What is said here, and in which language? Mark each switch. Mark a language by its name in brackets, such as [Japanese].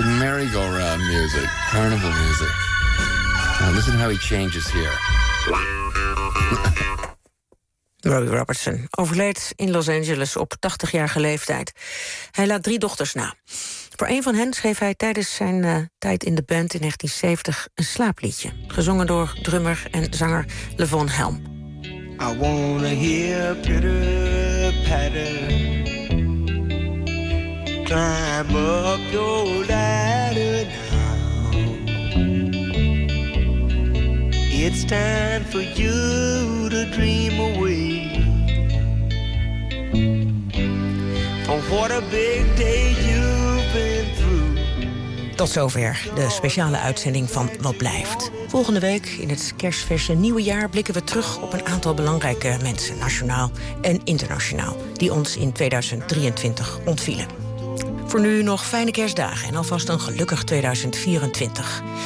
[English] like merry-go-round music, carnival music. Now listen how he changes here. [Dutch] Robbie Robertson overleed in Los Angeles op 80-jarige leeftijd. Hij laat 3 dochters na. Voor een van hen schreef hij tijdens zijn tijd in de band in 1970 een slaapliedje. Gezongen door drummer en zanger Levon Helm. [English] I wanna hear pitter-patter. Climb up your ladder now. It's time for you to dream away. What a big day you've been through. [Dutch] Tot zover de speciale uitzending van Wat Blijft. Volgende week in het kerstverse nieuwe jaar blikken we terug op een aantal belangrijke mensen, nationaal en internationaal, die ons in 2023 ontvielen. Voor nu nog fijne kerstdagen en alvast een gelukkig 2024.